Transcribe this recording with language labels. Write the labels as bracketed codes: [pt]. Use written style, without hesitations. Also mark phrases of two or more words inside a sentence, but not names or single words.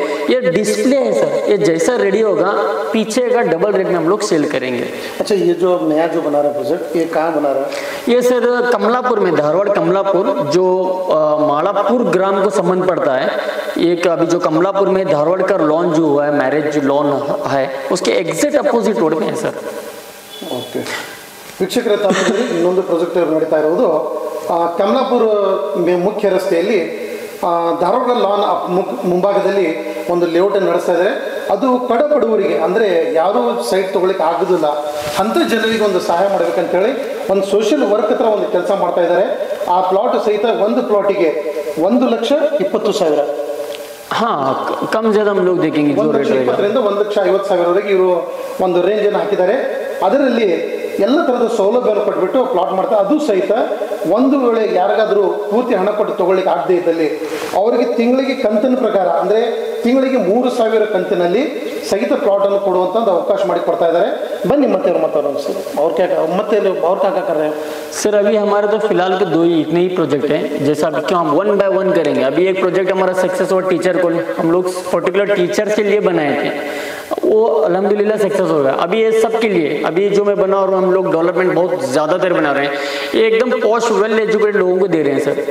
[hi] ये डिस्प्ले है सर, ये जैसा रेडी होगा पीछे का [en] double rate [hi] में हम लोग सेल करेंगे। अच्छा, ये जो नया जो बना रहा है प्रोजेक्ट, ये कहाँ बना रहा है? ये सर कमलापुर में, धारवाड़ कमलापुर, जो मालापुर ग्राम को संबंध पड़ता है। एक अभी जो कमलापुर में धारवाड़ का लॉन जो हुआ है, [en] marriage lawn [hi] है, उसके [en] exact opposite [hi] रोड में है सर। [kn] ಓಕೆ, ವೀಕ್ಷಕರ ತಾಲೂಕಲ್ಲಿ ಇನ್ನೊಂದು ಪ್ರಾಜೆಕ್ಟ್ ನಡೀತಾ ಇರುವುದು ಕಮಲಾಪುರ ಮುಖ್ಯ ರಸ್ತೆಯಲ್ಲಿ ಧಾರವಾಡ ಲಾನ್ ಮುಂಭಾಗದಲ್ಲಿ ಒಂದು ಲೇಔಟನ್ನು ನಡೆಸ್ತಾ ಇದ್ದಾರೆ. ಅದು ಕಡಬಡವರಿಗೆ, ಅಂದರೆ ಯಾರೂ ಸೈಟ್ ತೊಗೊಳಿಕ್ಕೆ ಆಗೋದಿಲ್ಲ ಅಂಥ ಜನರಿಗೆ ಒಂದು ಸಹಾಯ ಮಾಡಬೇಕಂತೇಳಿ ಒಂದು [en] social work [kn] ಹತ್ರ ಒಂದು ಕೆಲಸ ಮಾಡ್ತಾ ಇದ್ದಾರೆ. ಆ ಪ್ಲಾಟ್ ಸಹಿತ ಒಂದು ಪ್ಲಾಟಿಗೆ 1,20,000. [hi] हाँ, कम ज़्यादा हम लोग देखेंगे जो रेट रहेगा। [kn] 1,20,000 1,50,000 ಇವರು ಒಂದು ರೇಂಜನ್ನು ಹಾಕಿದ್ದಾರೆ. ಅದರಲ್ಲಿ ಎಲ್ಲ ಥರದ ಸೌಲಭ್ಯವನ್ನು ಕೊಟ್ಬಿಟ್ಟು ಪ್ಲಾಟ್ ಮಾಡ್ತಾರೆ. ಅದು ಸಹಿತ ಒಂದು ವೇಳೆ ಯಾರಿಗಾದರೂ ಪೂರ್ತಿ ಹಣ ಕೊಟ್ಟು ತೊಗೊಳ್ಳಿಕ್ಕೆ ಆಗದೇ ಇದ್ದಲ್ಲಿ ಅವರಿಗೆ ತಿಂಗಳಿಗೆ ಕಂತಿನ ಪ್ರಕಾರ, ಅಂದರೆ ತಿಂಗಳಿಗೆ 3,000 ಕಂತಿನಲ್ಲಿ ಸಹಿತ ಪ್ಲಾಟನ್ನು ಕೊಡುವಂಥ ಒಂದು ಅವಕಾಶ ಮಾಡಿ ಕೊಡ್ತಾ ಇದ್ದಾರೆ. ಬನ್ನಿ ಮತ್ತೆ ಅವ್ರು ಮಾತಾಡೋಣ ಸರ್. ಅವ್ರ [hi] क्या कर रहे हैं सर? अभी हमारे तो फिलहाल के 2 ही इतने ही प्रोजेक्ट हैं। जैसा अभी क्यों हम [en] 1 by 1 [hi] करेंगे। अभी एक प्रोजेक्ट हमारा सक्सेस हुआ टीचर को, हम लोग [en] particular teachers [hi] के लिए बनाए थे, वो अल्हम्दुलिल्लाह सक्सेस हो गया। अभी ये सब के लिए, अभी जो मैं बना और हम लोग डेवलपमेंट बहुत ज़्यादातर बना रहे हैं, ये एकदम [en] posh well educated [hi] लोगों को दे रहे हैं सर।